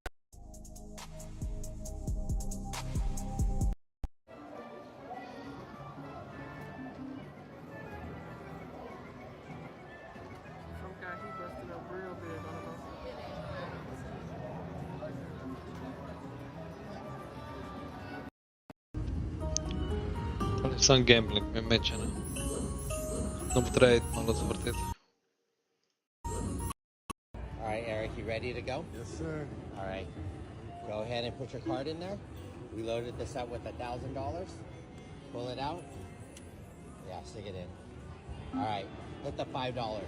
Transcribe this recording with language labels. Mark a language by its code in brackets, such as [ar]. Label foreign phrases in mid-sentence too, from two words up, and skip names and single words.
[en] Some guy, he busted up real big on us. [sl] Sam gambling mi je mečena. No bo treba iti malo zavrteti. [en] Alright, Eric, you ready to go? Yes, sir. Alright. Go ahead and put your card in there. We loaded this up with $1,000. Pull it out. Yeah, stick it in. Alright, hit the $5.